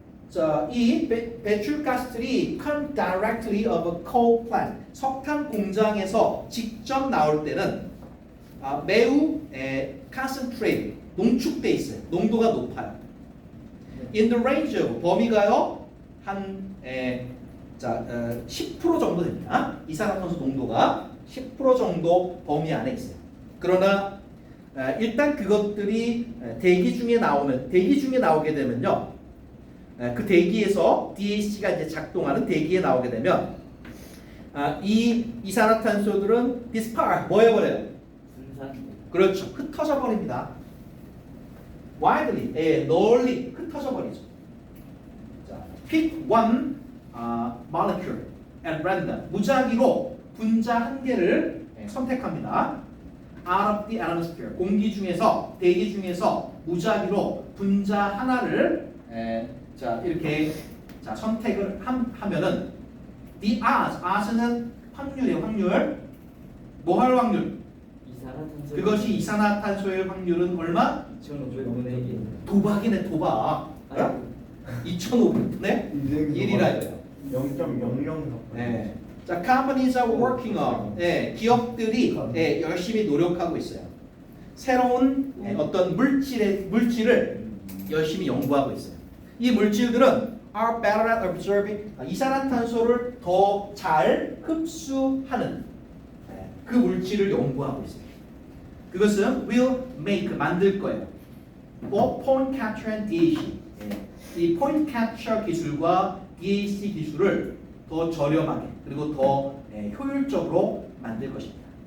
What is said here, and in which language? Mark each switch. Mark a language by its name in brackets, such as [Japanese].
[Korean] 자, 이 배출가스들이 [English] come directly of a coal plant. [Korean] 석탄 공장에서 직접 나올 때는 매우 concentrate, 농축돼 있어요. 농도가 높아요. [English] In the range of [Korean] 범위가요 한 10% 정도 됩니다. 이산화탄소 농도가 10% 정도 범위 안에 있어요. 그러나 일단 그것들이 대기 중에 나오게 되면요, 그 대기에서 DAC가 이제 작동하는 대기에 나오게 되면 이 이산화탄소들은 disperse 뭐 해버려요? 그렇죠. 흩어져 버립니다. [English] widely, [Korean] 널리 흩어져 버리죠. [English] 자, pick one molecule at random. [Korean] 무작위로 분자 한 개를 선택합니다. [English] out of the atmosphere. [Korean] 공기 중에서, 대기 중에서 무작위로 분자 하나를 자, 이렇게 자, 선택을 하면은 [English] the odds [Korean] 는 확률이에요. 확률. 뭐 할 확률? 그것이 이산화탄소의 확률은 얼마? 2,500분의 1. 도박이네, 도박. 2,500네? 1이라 이거예요. 0.00. 네. [English] 자, companies are working on. [Korean] 기업들이 열심히 노력하고 있어요. 새로운 어떤 물질을 열심히 연구하고 있어요. 이 물질들은 [English] are better at observing. [Korean] 이산화탄소를 더 잘 흡수하는 그 물질을 연구하고 있어요. 그것은 [English] will make [Korean] 만들 거예요. [English] for point capture and DAC. [Korean] 이 point capture 기술과 DAC 기술을 더 저렴하게 그리고 더 효율적으로 만들 것입니다.